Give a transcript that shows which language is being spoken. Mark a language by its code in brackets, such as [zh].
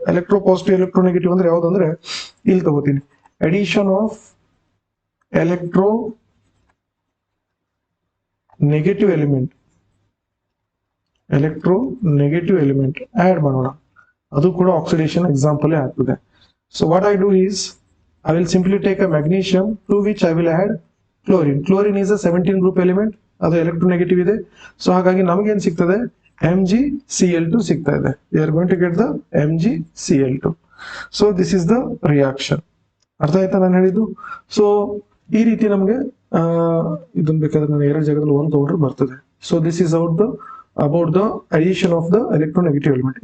[kn] Electro positive electro negative ಅಂದ್ರೆ ಯಾವ್ದಂದ್ರೆ ಇಲ್ಲಿ ತಗೋತೀನಿ, [en] addition of electronegative element, [kn] electro negative element add ಮಾಡೋಣ. ಅದು ಕೂಡ ಆಕ್ಸಿಡೇಷನ್ ಎಕ್ಸಾಂಪಲ್ ಆಗ್ತದೆ. [en] So what I do is I will simply take a magnesium to which I will add chlorine. Chlorine is a 17 group element. [kn] ಅದು electronegative ಇದೆ. So ಹಾಗಾಗಿ ನಮಗೆ ಏನ್ ಸಿಗ್ತದೆ? MgCl2 ಸಿಗ್ತಾ ಇದೆ. [en] We are going to get the MgCl2. So this is the reaction. [kn] ಅರ್ಥ ಆಯ್ತಾ ನಾನು ಹೇಳಿದ್ದು? ಸೊ ಈ ರೀತಿ ನಮಗೆ ಇದನ್ನ ಬೇಕಾದ್ರೆ ನಾನು ಎರಡು ಜಾಗದಲ್ಲಿ ಒಂದು ತಗೊಂಡ್ರೆ ಬರ್ತದೆ. [en] So this is about the addition of the electronegative element.